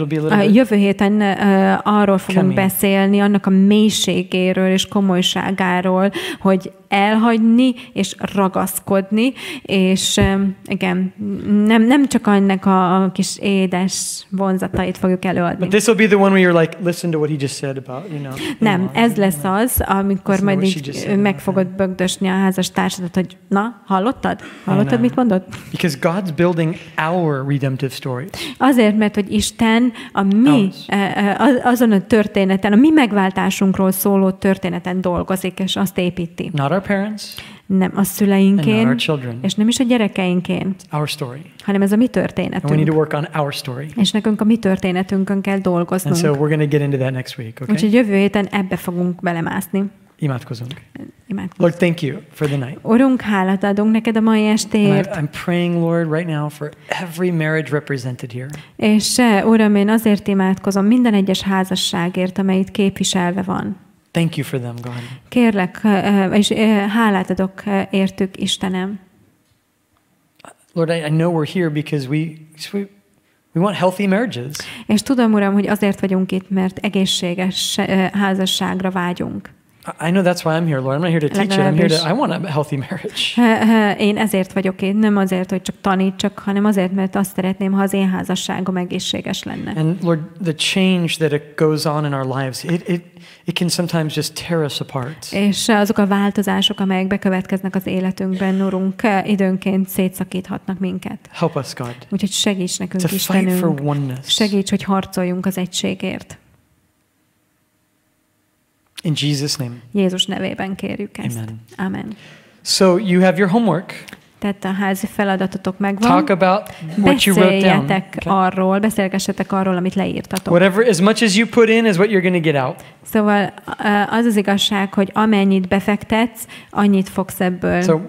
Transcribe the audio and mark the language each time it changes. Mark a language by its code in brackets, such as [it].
[hu] A jövő héten arról fogunk beszélni, annak a mélységéről és komolyságáról, hogy elhagyni és ragaszkodni, és igen, nem csak annak a kis édes vonzatait fogjuk előadni. [en] But this will be the one where you're like, listen to what he just said about, you know. [hu] Nem, ez lesz az, amikor majd így meg fogod bögdösni a házastársadat, hogy na, hallottad? Hallottad, mit mondott? [en] Because God's building our redemptive stories. [hu] Azért, mert hogy Isten a mi, azon a történeten, a mi megváltásunkról szóló történeten dolgozik, és azt építi. [en] Not our parents, [hu] nem a szüleinkén, és nem is a gyerekeinkén, [en] our story. [hu] hanem ez a mi történetünk. [en] And we need to work on our story. [hu] És nekünk a mi történetünkön kell dolgoznunk. [en] And so we're going to get into that next week, okay? [hu] Úgyhogy jövő héten ebbe fogunk belemászni. Imádkozunk. [en] Lord, thank you for the night. [hu] Urunk, hálát adunk neked a mai estéért. [en] I'm praying, Lord, right now for every marriage represented here. [hu] És Uram, én azért imádkozom minden egyes házasságért, amely itt képviselve van. [en] Thank you for them, God. [hu] Kérlek, és hálát adok értük, Istenem. [en] Lord, I know we're here because we want healthy marriages. [hu] És tudom, Uram, hogy azért vagyunk itt, mert egészséges házasságra vágyunk. [en] I know that's why I'm here, Lord. I'm not here to teach it. I'm here to, I want a healthy marriage. [hu] Én ezért vagyok itt, nem azért, hogy csak tanítsak, hanem azért, mert azt szeretném, ha az én házasságom egészséges lenne. [en] And Lord, the change that it goes on in our lives, it can sometimes just tear us apart. [hu] És azok a változások, amelyek bekövetkeznek az életünkben, Urunk, időnként szétszakíthatnak minket. [en] Help us, God. [hu] Úgyhogy segíts nekünk, Istenünk. Segíts, hogy harcoljunk az egységért. [en] In Jesus' name. [hu] Jézus nevében kérjük ezt. [en] Amen. [hu] Amen. [en] So you have your homework. [hu] Tehát a házi feladatotok megvan. [en] Talk about what you wrote down. Okay. [hu] Beszélgessetek arról, amit leírtatok. [en] Whatever, as much as you put in is what you're going to get out. [hu] Szóval az az igazság, hogy amennyit befektetsz, annyit fogsz ebből